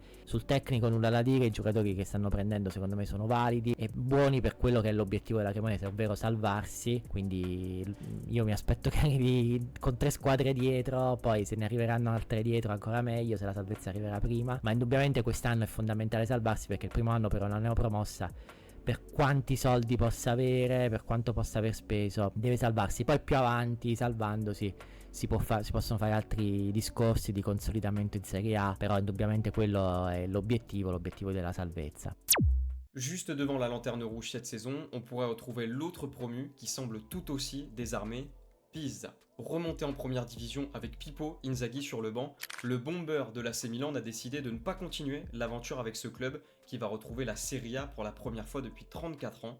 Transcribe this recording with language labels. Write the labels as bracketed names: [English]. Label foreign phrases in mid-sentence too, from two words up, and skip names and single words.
[Italian] Sul tecnico nulla da dire, i giocatori che stanno prendendo secondo me sono validi e buoni per quello che è l'obiettivo della Cremonese, ovvero salvarsi, quindi io mi aspetto che arrivi con 3 squadre dietro, poi se ne arriveranno altre dietro ancora meglio se la salvezza arriverà prima, ma indubbiamente quest'anno è fondamentale salvarsi perché il primo anno per una neopromossa, per quanti soldi possa avere, per quanto possa aver speso, deve salvarsi. Poi più avanti, salvandosi, si possono fare altri discorsi di consolidamento in Serie A, però indubbiamente quello è l'obiettivo della salvezza. [French] Juste devant la lanterne rouge cette saison, on pourrait retrouver l'autre promu qui semble tout aussi désarmé, Pisa. Remonté en première division avec Pippo Inzaghi sur le banc, le bomber de l'AC Milan a décidé de ne pas continuer l'aventure avec ce club qui va retrouver la Serie A pour la première fois depuis 34 ans.